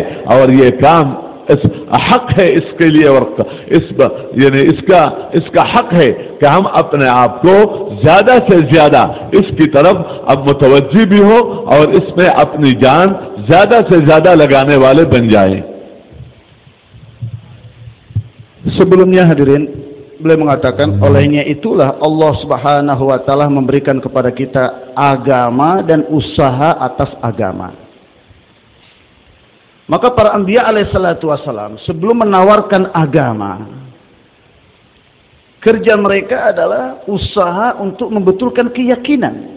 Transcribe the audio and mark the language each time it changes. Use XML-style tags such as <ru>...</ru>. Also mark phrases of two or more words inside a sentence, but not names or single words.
<ur>اور یہ کام حق ہے اس کے لیے، اور اس کا حق ہے کہ ہم اپنے آپ کو زیادہ سے زیادہ اس کی طرف اب متوجہ بھی ہو اور اس میں اپنی جان زیادہ سے زیادہ لگانے والے بن جائیں.</ur> <id>Sebelumnya hadirin, beliau mengatakan olehnya itulah</id> <ar>الله سبحانه وتعالى</ar> <id>memberikan kepada kita agama dan usaha atas agama. Maka para</id> <ar>الأنبياء عليهم الصلاة والسلام</ar> <id>sebelum menawarkan agama, kerja mereka adalah usaha untuk membetulkan keyakinan.</id>